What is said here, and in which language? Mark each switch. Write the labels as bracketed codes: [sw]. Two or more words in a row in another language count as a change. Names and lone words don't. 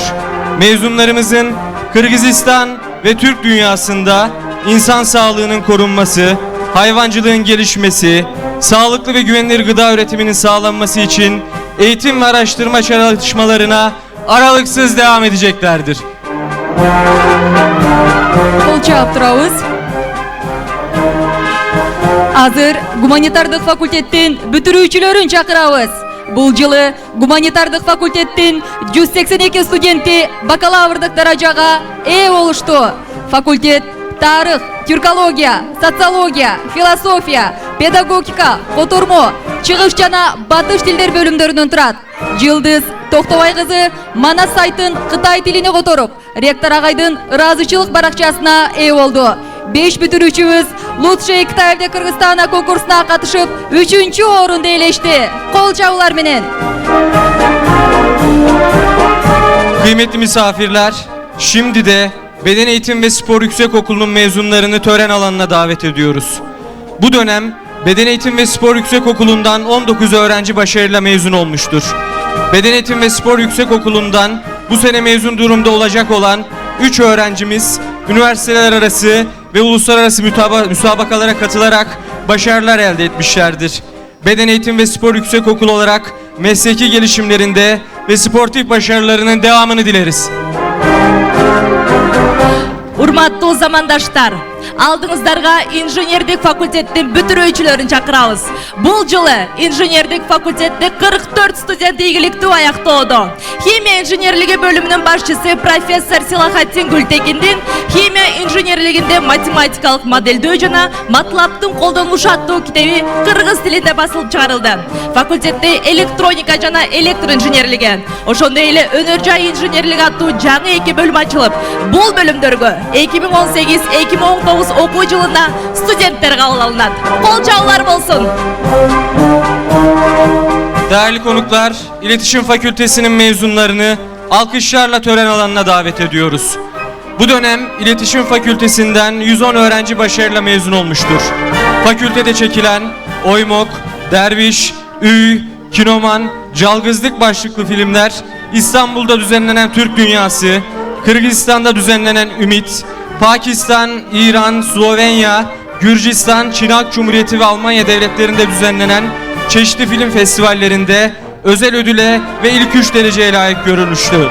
[tr] Mezunlarımızın Kırgızistan ve Türk dünyasında insan sağlığının korunması, hayvancılığın gelişmesi, sağlıklı ve güvenilir gıda üretiminin sağlanması için eğitim ve araştırma çalışmalarına aralıksız devam edeceklerdir. [ky] Кол чабып турабыз. Azır Гуманитардык факультеттин бүтүрүүчүлөрүн чакырабыз. Бул жылы Гуманитардык факультеттин 182 студенти бакалаврдык даражага ээ болушту. Факультет тарых, тюркология, социология, философия, педагогика, котормо, чыгыш жана батыш тилдер бөлүмдөрүнөн турат. Жылдыз Токтобай кызы Манас сайтын Кытай тилине которуп, ректор агайдын ыраазычылык баракчасына ээ болду. 5 бүтүрүүчүбүз Лучший Кытайда Кыргызстана конкурсуна катышып, 3-чү орунду ээлешти. Кол чабуулар менен. [tr] Kıymetli misafirler, şimdi de Beden Eğitim ve Spor Yüksekokulu'nun mezunlarını tören alanına davet ediyoruz. Bu dönem Beden Eğitim ve Spor Yüksekokulu'ndan 19 öğrenci başarıyla mezun olmuştur. Beden Eğitim ve Spor Yüksekokulu'ndan bu sene mezun durumda olacak olan 3 öğrencimiz üniversiteler arası ve uluslararası müsabakalara katılarak başarılar elde etmişlerdir. Beden Eğitim ve Spor Yüksekokulu olarak mesleki gelişimlerinde ve sportif başarılarının devamını dileriz. [ky] Урматтуу замандаштар, алдыңыздарга инженердик факультеттин бүтүрүүчүлөрүн чакырабыз. Бул жылы инженердик факультетте 44 студент ийгиликтүү аяктоодо. Химия инженерлиги бөлүмүнүн башчысы профессор Силахаттин Гүлтекиндин химия инженерлигинде математикалык моделдөө жана матлаптын колдонулушу аттуу китеби кыргыз тилинде басылып чыгарылды. Факультетте электроника жана электр инженерлиги, ошондой эле өнөр жай инженерлиги аттуу жаңы 2 бөлүм ачылып, бул бөлүмдөргө 2018-2019 окуу жылында студенттер кабыл алынат. Кол чабуулар болсун. [tr] Değerli konuklar, İletişim Fakültesinin mezunlarını alkışlarla tören alanına davet ediyoruz. Bu dönem İletişim Fakültesinden 110 öğrenci başarıyla mezun olmuştur. Fakültede çekilen Oymok, Derviş, Üy, Kinoman, Calgızlık başlıklı filmler, İstanbul'da düzenlenen Türk Dünyası, Kırgızistan'da düzenlenen Ümit, Pakistan, İran, Slovenya, Gürcistan, Çin Halk Cumhuriyeti ve Almanya devletlerinde düzenlenen çeşitli film festivallerinde özel ödüle ve ilk 3 dereceye layık görülmüştü.